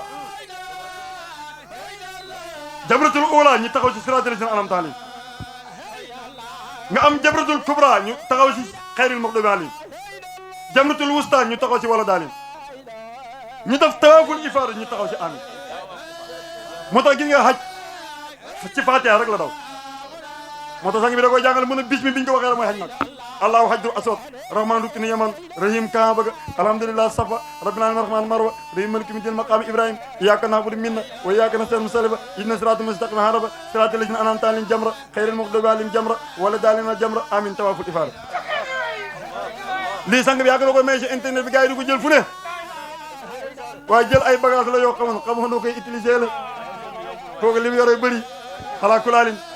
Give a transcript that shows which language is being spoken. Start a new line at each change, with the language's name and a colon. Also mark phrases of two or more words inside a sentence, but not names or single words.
Arabic: جمرة الأولى
Wolof: ñu taxaw ci
Arabic: صراط الذين أنعمت عليهم
Wolof: nga am
Arabic: جمرة الكبرى
Wolof: ñu taxaw ci
Arabic: غير المغضوب عليهم جمرة الوسطى
Wolof: ñu taxaw ci
Arabic: ولا الضالين
Wolof: ñu def
Arabic: طواف الإفاضة
Wolof: ñu taxaw ci amin moo tax gis nga xaj ci Faatiha rek la daw moo tax sang bi da koy jàngale mën a bis mi biñ ko waxee rek mooy xaj nag
Arabic: الله حجر الأسود الرحمن ركن اليماني الرحيم الكعبة ga الحمد لله الصفا رب العالمين الرحمن المروة الرحيم مالك من مقام إبراهيم إياك نعبد منى و إياك نستعين مزدلفة اهدنا الصراط المستقيم عرفة صراط الذين أنعمت عليهم جمرة غير المغضوب عليهم جمرة ولا الضالين جمرة آمين طواف الإفاضة
Wolof: lii sang bi yàgg na koy may ci internet bi gars yi di ko jël fu ne waaye jël ay bagage la yoo xamoon noo koy utiliser la kooku li mu yore bëri xalaa kulaalin